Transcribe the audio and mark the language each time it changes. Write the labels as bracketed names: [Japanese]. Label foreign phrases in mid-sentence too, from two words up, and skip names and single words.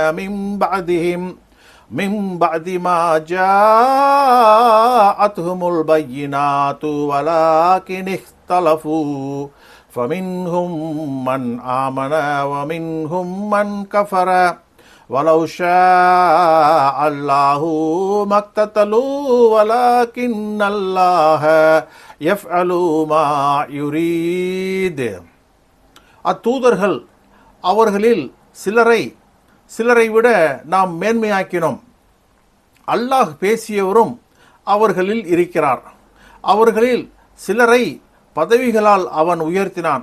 [Arabic] مِنْ بَعْدِ مَا جَاءَتْهُمُ الْبَيِّنَاتُ وَلَكِنِ اخْتَلَفُوا فَمِنْهُمْ مَنْ آمَنَ وَمِنْهُمْ مَنْ كَفَرَ وَلَوْ شَاءَ اللَّهُ مَا اقْتَتَلُوا وَلَكِنَّ اللَّهَ يَفْعَلُ مَا يُرِيدُ. [Tamil] அத்தூதர்கள் அவர்களில் சிலரை விட நாம் மேன்மையாக்கினோம். அல்லாஹ் பேசியவரும் அவர்களில் இருக்கிறார். அவர்களில் சிலரை பதவிகளால் அவன் உயர்த்தினான்.